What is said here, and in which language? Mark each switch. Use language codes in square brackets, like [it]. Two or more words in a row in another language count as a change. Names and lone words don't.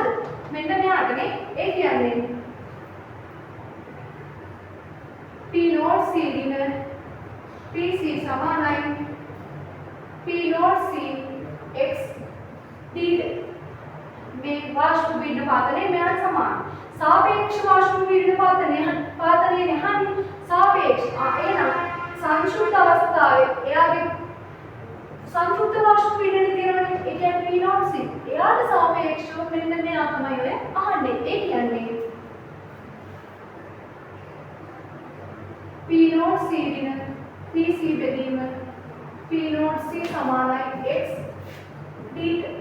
[si] මෙන්න මෙයාටනේ. ඒ කියන්නේ P0C ඍණ PC සමානයි P0C X D. මේ වාෂ්ප පීඩන පාතනය මෙයාට සමාන. සාපේක්ෂ වාෂ්ප පීඩන පාතනේ හානි සාපේක්ෂ එහෙනම් සංශුද්ධ අවස්ථාවේ එයාගේ සංශුද්ධ වාෂ්ප පීඩනය තියෙනවනේ. ඒ කියන්නේ P0C. එයාට සාපේක්ෂව මෙන්න මෙයා තමයි ඔය අහන්නේ. ඒ කියන්නේ P0C ඍණ PC බෙදීම P0C සමානයි X D.